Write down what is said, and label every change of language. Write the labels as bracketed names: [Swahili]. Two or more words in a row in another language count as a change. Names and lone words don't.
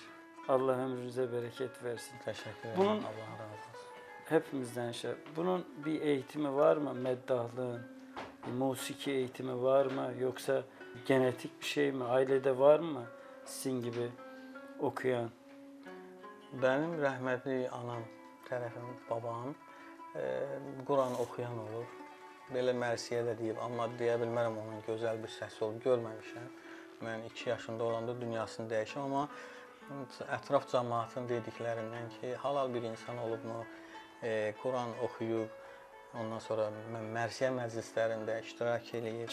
[Turkish] Allah ömrünüze bereket versin. Teşekkür ederim. Bunun Allah razı olsun. hepimizden şey. Bunun bir eğitimi var mı? Meddahlığın, musiki eğitimi var mı? Yoksa genetik bir şey mi? Ailede var mı sizin gibi okuyan? [Azerbaijani] Benim rəhmətli anam tərəfim, babam Quran oxuyan olur. Belə mərsiyə də deyib, amma deyə bilmərəm onun gözəl bir səsi olub, görməmişəm. Mən 2 yaşında olanda dünyasını dəyişəm, amma ətraf cəmaatın dediklərindən ki, halal bir insan olubmu, Quran oxuyub, ondan sonra mərsiyə məclislərində iştirak eləyib.